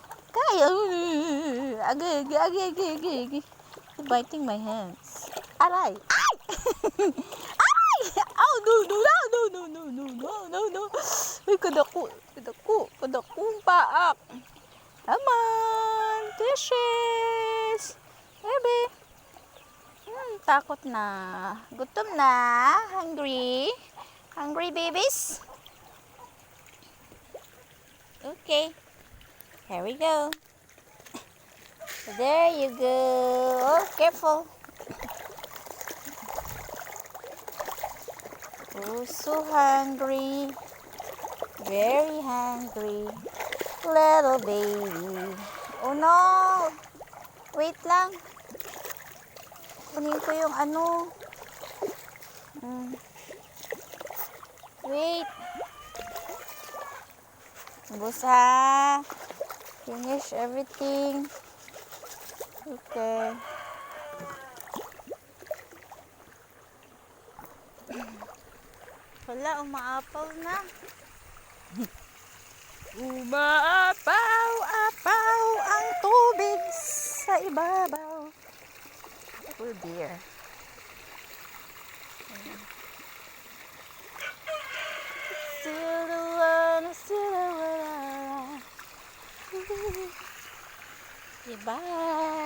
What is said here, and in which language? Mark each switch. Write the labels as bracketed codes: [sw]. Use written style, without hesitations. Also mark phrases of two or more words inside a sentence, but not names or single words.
[tl] Kaya. Agay, agay, agay, agay, agay, agay. [en] You're biting my hands. [tl] Aray. Ay! Ay! [en] Oh, no, no, no, no, no, no, no, no, no, no. [ceb] Ay, kadako. Kadako. Kadakong paak. [en] Come on. Dishes. Baby. [tl] Takot na. Gutom na. [en] Hungry. Hungry babies? Okay. Here we go. There you go. Oh, careful. Oh, so hungry. Very hungry. Little baby. Oh no. [tl] Wait lang. Kunin ko yung ano. [en] Wait. [ceb] Ubus ha. [en] Finish everything. Okay. [tl] Wala, umaapaw na. Umaapaw-apaw ang tubig sa ibabaw. [en] Oh dear. Still the one, still the one. Goodbye.